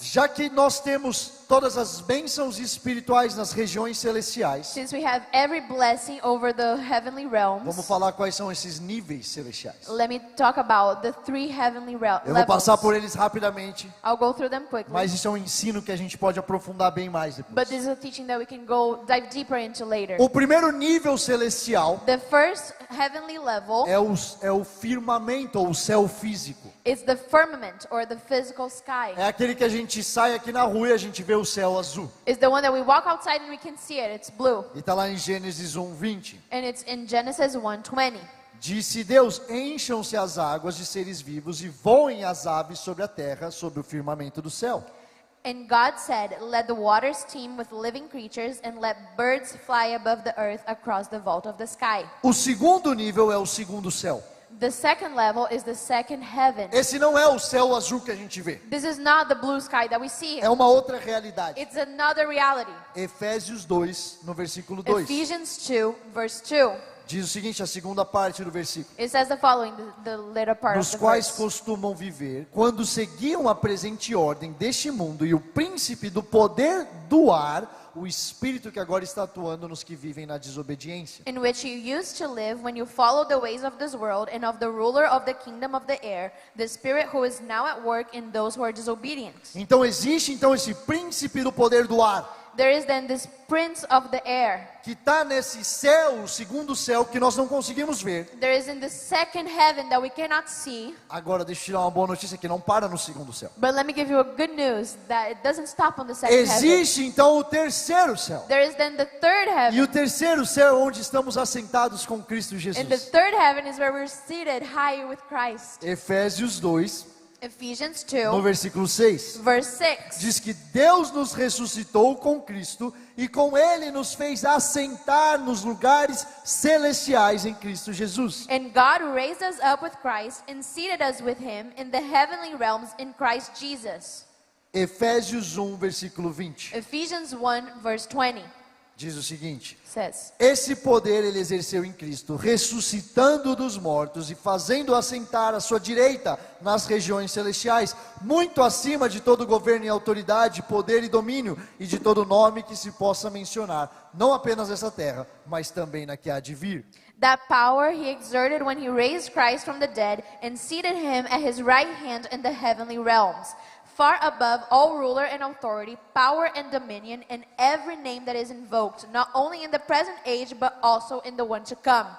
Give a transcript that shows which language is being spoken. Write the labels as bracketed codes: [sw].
[pt] Já que nós temos todas as bênçãos espirituais nas regiões celestiais, [en] Since we have every blessing over the heavenly realms, [pt] vamos falar quais são esses níveis celestiais. [en] let me talk about the 3 heavenly [pt] Eu vou passar [en] levels. [pt] por eles rapidamente, [en] I'll go through them quickly. [pt] mas isso é um ensino que a gente pode aprofundar bem mais [en] But [pt] depois. [en] this is a teaching that we can dive deeper into later. [pt] O primeiro nível celestial [en] The first heavenly level [pt] é o firmamento, ou o céu físico. [en] It's the firmament or the physical sky. [pt] É aquele que a gente sai aqui na rua e a gente vê o céu azul. [en] It's the one that we walk outside and we can see it. It's blue. [pt] E está lá em Gênesis 1:20. [en] And it's in Genesis 1:20. [pt] Disse Deus: encham-se as águas de seres vivos e voem as aves sobre a terra, sobre o firmamento do céu. [en] And God said, let the waters teem with living creatures and let birds fly above the earth across the vault of the sky. [pt] O segundo nível é o segundo céu. [en] The second level is the second heaven. [pt] Esse não é o céu azul que a gente vê. [en] This is not the blue sky that we see. [pt] É uma outra realidade. [en] It's another reality. [pt] Efésios 2, no versículo 2. [en] Ephesians 2, verse 2. [pt] Diz o seguinte, a segunda parte do versículo. [en] It says the following, the later part [pt] Nos [en] of the [pt] quais [en] verse. [pt] costumam viver, quando seguiam a presente ordem deste mundo e o príncipe do poder do ar, o espírito que agora está atuando nos que vivem na desobediência. [en] In which you used to live when you followed the ways of this world and of the ruler of the kingdom of the air, the spirit who is now at work in those who are disobedient. [pt] Então existe esse príncipe do poder do ar, [en] There is then this prince of the air. [pt] que está nesse céu, o segundo céu, que nós não conseguimos ver. [en] There is in the second heaven that we cannot see. [pt] Agora deixa eu te dar uma boa notícia, que não para no segundo céu. [en] But let me give you a good news that it doesn't stop on the second heaven. [pt] Existe então o terceiro céu. [en] There is then the third [pt] E [en] heaven. [pt] o terceiro céu é onde estamos assentados com Cristo [en] And the [pt] Jesus. [en] third heaven is where we're seated high with Christ. [pt] Efésios 2, [en] Ephesians [pt] no [en] 2, [pt] versículo 6. [en] verse 6. [pt] Diz que Deus nos ressuscitou com Cristo e com Ele nos fez assentar nos lugares celestiais em Cristo Jesus. [en] And God raised us up with Christ and seated us with Him in the heavenly realms in Christ Jesus. [pt] Efésios 1, versículo 20. [en] Ephesians 1, verse 20 [pt] Diz o seguinte: [en] says, [pt] esse poder ele exerceu em Cristo, ressuscitando dos mortos e fazendo assentar à sua direita nas regiões celestiais, muito acima de todo governo e autoridade, poder e domínio, e de todo nome que se possa mencionar, não apenas nessa terra, mas também na que há de vir. [en] That power He exerted when He raised Christ from the dead and seated Him at His right hand in the heavenly realms, far above all ruler and authority, power and dominion, and every name that is invoked, not only in the present age, but also in the one to come.